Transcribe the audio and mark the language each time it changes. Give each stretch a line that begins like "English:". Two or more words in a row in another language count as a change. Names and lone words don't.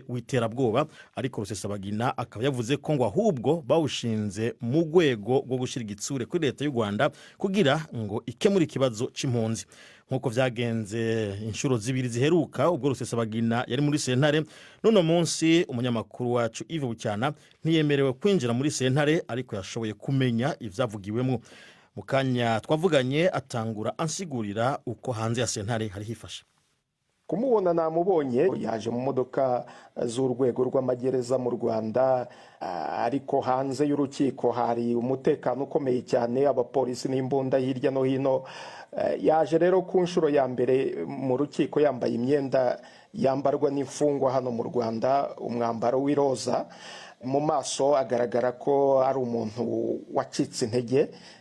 Rundi: witerabwoba ariko Rusesabagina akaba yavuze ko ngo ahubwo bawushinze mu rwego rwo gushira igitsure kuri leta y'u Rwanda kugira ngo ikemure ikibazo c'impunzi nkuko vyagenze inshuro zibiri ziheruka ubwo Rusesabagina yari muri sentare none munsi umunyamakuru wacu Yves Bucyana ntiyemerewe kwinjira muri sentare ariko yashoboye kumenya ivyavugiwemo mukanya twavuganye atangura ansigurira uko hanze ya sentare hari hifashe.
Kinyarwanda: Kumubona namubonye yaje mu modoka z'urwego rw'amagereza mu Rwanda ariko hanze y'urukiko hari umutekano ukomeye cyane abapolisi n'imbunda hirya no hino yaje rero ku nshuro ya mbere mu rukiko yambaye imyenda yambarwa n'imfungwa hano mu Rwanda umwambaro w'iroza mu maso agaragara ko ari umuntu wacitse intege.